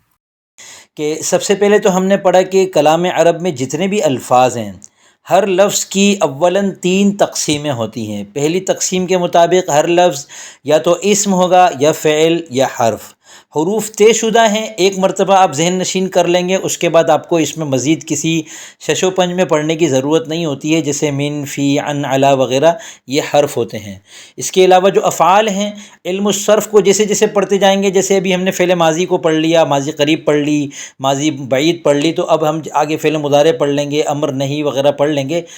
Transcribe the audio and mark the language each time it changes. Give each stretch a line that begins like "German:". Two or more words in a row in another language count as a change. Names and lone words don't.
Urdu: کہ سب سے پہلے تو ہم نے پڑھا کہ کلام عرب میں جتنے بھی الفاظ ہیں، ہر لفظ کی اولاً 3 تقسیمیں ہوتی ہیں۔ پہلی تقسیم کے مطابق ہر لفظ یا تو اسم ہوگا یا فعل یا حرف۔ حروف طے شدہ ہیں، ایک مرتبہ آپ ذہن نشین کر لیں گے، اس کے بعد آپ کو اس میں مزید کسی شش و پنج میں پڑھنے کی ضرورت نہیں ہوتی ہے، جیسے
Arabic: من، فی، عن، علی
Urdu: وغیرہ یہ حرف ہوتے ہیں۔ اس کے علاوہ جو افعال ہیں، علم الصرف کو جیسے جیسے پڑھتے جائیں گے، جیسے ابھی ہم نے فعل ماضی کو پڑھ لیا، ماضی قریب پڑھ لی، ماضی بعید پڑھ لی، تو اب ہم آگے فعل مضارع پڑھ لیں گے، امر نہیں وغیرہ پڑھ لیں گے۔